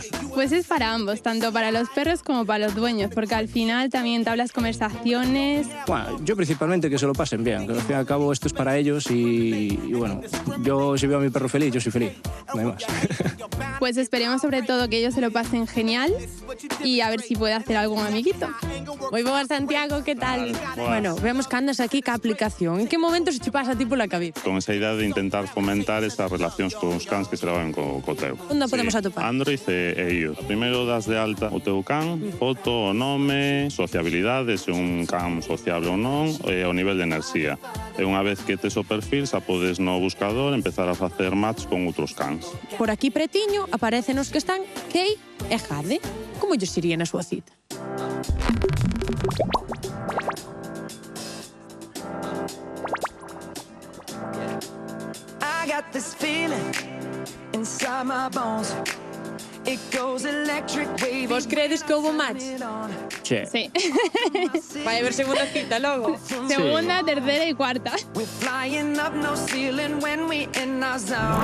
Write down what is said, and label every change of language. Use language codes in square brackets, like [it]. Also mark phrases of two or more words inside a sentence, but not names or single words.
[es] Pues es para ambos, tanto para los perros como para los dueños, porque al final también entablas conversaciones. Bueno, yo principalmente que se lo pasen bien, que al fin y al cabo esto es para ellos y bueno, yo si veo a mi perro feliz, yo soy feliz, no hay más. Pues esperemos sobre todo que ellos se lo pasen genial y a ver si puede hacer algún amiguito. [gl] Moi boas, Santiago, que tal? Bueno, vemos que andas aquí ca aplicación. En que momento se che pasa a ti pola cabeza? Con esa idea de intentar fomentar esas relacións cos cans que se levan co teu. Onde podemos atopar? Android e iOS. Primeiro das de alta o teu can, foto, o nome, sociabilidade, se un can sociable ou non, e o nivel de enerxía. E unha vez que tes o perfil, xa podes no buscador empezar a facer match con outros cans. Por aquí pretiño aparecen os que están Kate e Jade. Como lles iría na súa cita? [en] I got this feeling inside my bones. It goes electric wavy. [gl] Vos credes que houbo match? Che. Sí. Vai haber segunda cita logo. [es] Segunda, tercera y cuarta. [en] We're flying up no ceiling when we in our zone.